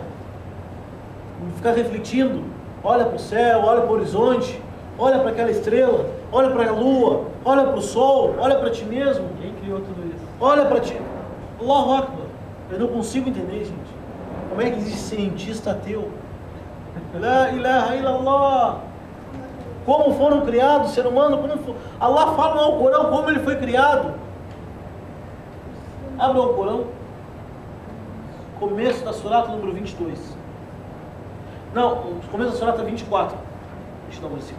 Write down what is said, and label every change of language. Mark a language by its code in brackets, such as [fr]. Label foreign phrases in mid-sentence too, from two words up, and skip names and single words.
[pt] Ficar refletindo, olha para o céu, olha para o horizonte, olha para aquela estrela, olha para a lua, olha para o sol, olha para ti mesmo. Quem criou tudo isso? Olha para ti. [ar] الله أكبر. [pt] Eu não consigo entender, gente. Como é que existe cientista ateu? [ar] لا إله إلا الله. [pt] Como foram criados o ser humano? Allah fala no Alcorão como ele foi criado. Abre o Alcorão. Começo da surata número 22. Não, começo da surata 24. Deixa eu dar um versículo.